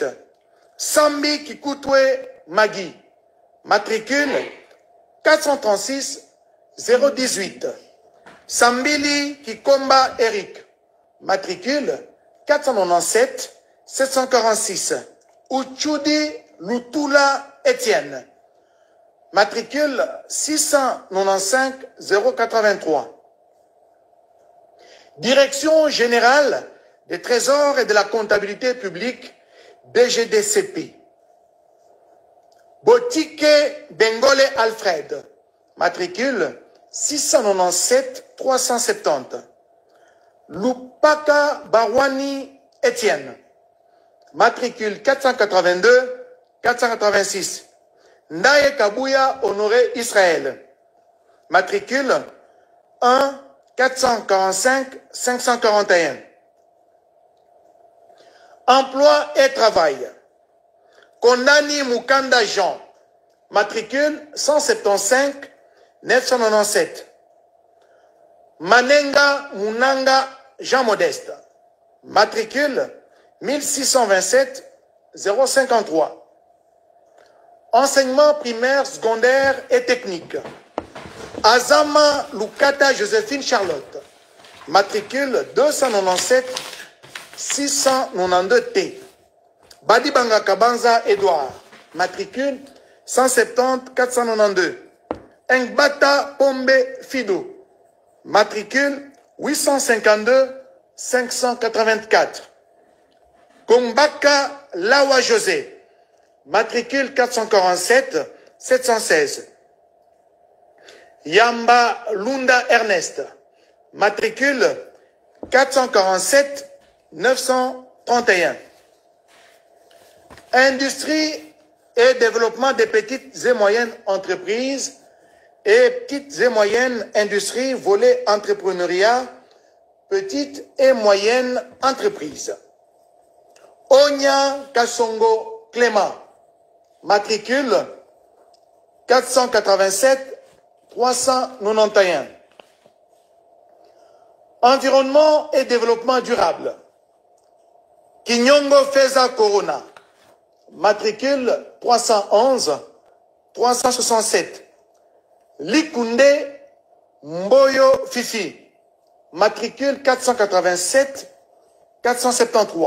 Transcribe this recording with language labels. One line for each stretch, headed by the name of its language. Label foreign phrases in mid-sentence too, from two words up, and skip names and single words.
French: Sambi Kikoutwe Magui, matricule 436 018. Sambili Kikomba Eric, matricule 497 746. Uchudi Lutula Étienne, matricule 695 083. Direction générale des trésors et de la comptabilité publique, DGDCP. Botike Bengole Alfred, matricule 697 370. Lupaka Barwani Étienne, matricule 482 486. Ndaye Kabouya Honoré Israël, matricule 1 445 541. Emploi et travail. Kondani Mukanda Jean, matricule 175 997. Manenga Munanga Jean Modeste, matricule 1627 053. Enseignement primaire, secondaire et technique. Azama Lukata Joséphine Charlotte, matricule 297 692 T. Badibanga Kabanza Edouard, matricule 170 492. Ngbata Pombe Fido, matricule 852 584. Kombaka Lawa José, matricule 447 716. Yamba Lunda Ernest, matricule 447 931. Industrie et développement des petites et moyennes entreprises et petites et moyennes industries, volet entrepreneuriat, petites et moyennes entreprises. Onya Kassongo Clément, matricule 487 391. Environnement et développement durable. Kinyongo Feza Corona, matricule 311 367. Likunde Mboyo Fifi, matricule 487 473.